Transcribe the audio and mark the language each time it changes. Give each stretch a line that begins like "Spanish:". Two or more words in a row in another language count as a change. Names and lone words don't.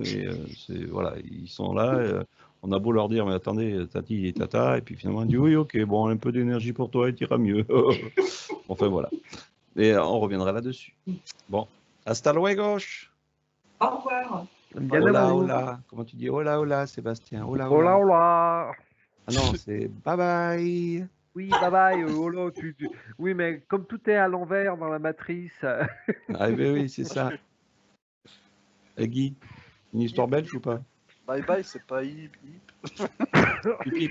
French: Et voilà, ils sont là. On a beau leur dire, mais attendez, tati et tata. Et puis finalement, on dit, oui, ok, bon, un peu d'énergie pour toi et tu iras mieux. Enfin, voilà. Et on reviendra là-dessus.
Spanish: Bon, hasta luego.
French: Au revoir.
Spanish: Hola, hola.
French: Comment tu dis
Spanish: hola, hola,
French: Sébastien? Hola,
Spanish: hola. hola. Hola.
French: Ah non, c'est
English: bye bye.
French: Oui,
English: bye bye.
French: Hola, Oui, mais comme tout est à l'envers dans la matrice. Ah ben oui, c'est ça. Et Guy? Une histoire belge ou pas?
English: Bye bye,
French: c'est pas
English: hip hip.
French: Pipi.